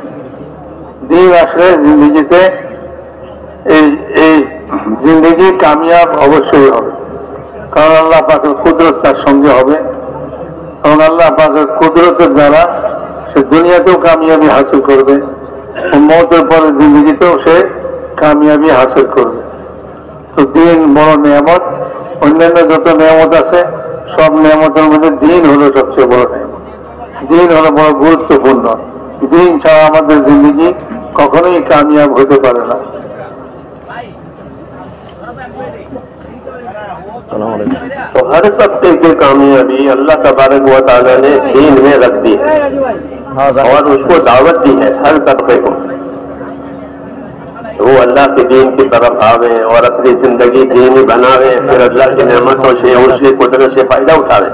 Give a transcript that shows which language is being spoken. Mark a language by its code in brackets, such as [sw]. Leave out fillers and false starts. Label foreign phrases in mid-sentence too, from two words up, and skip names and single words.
[bn] দিন আসলে জিন্দেগিতে এই জিন্দেগি কামিয়াব অবশ্যই হবে, কারণ আল্লাহ পাকের কুদরত তার সঙ্গে হবে এবং আল্লাহ পাকের কুদরতের দ্বারা সে দুনিয়াতেও কামিয়াবি হাসিল করবে, মওতের পরে জিন্দেগিতেও সে কামিয়াবি হাসিল করবে। তো দিন বড় নিয়ামত, অন্যান্য যত নিয়ামত আছে সব নিয়ামতের মধ্যে দিন হলো সবচেয়ে বড় নিয়ামত। দিন হলো বড় গুরুত্বপূর্ণ। দিন ছাড়া আমাদের জিন্দেগি কখনোই কামিয়াব হতে পারে না। [ur] تو ہر طبقے کی کامیابی اللہ تبارک و تعالیٰ نے دین میں رکھ دی ہے اور اس کو دعوت دی ہے ہر طبقے کو، وہ اللہ کے دین کی طرف آوے اور اپنی زندگی دینی بناوے، پھر اللہ کی نعمتوں سے اس کی قدرت سے فائدہ اٹھاوے۔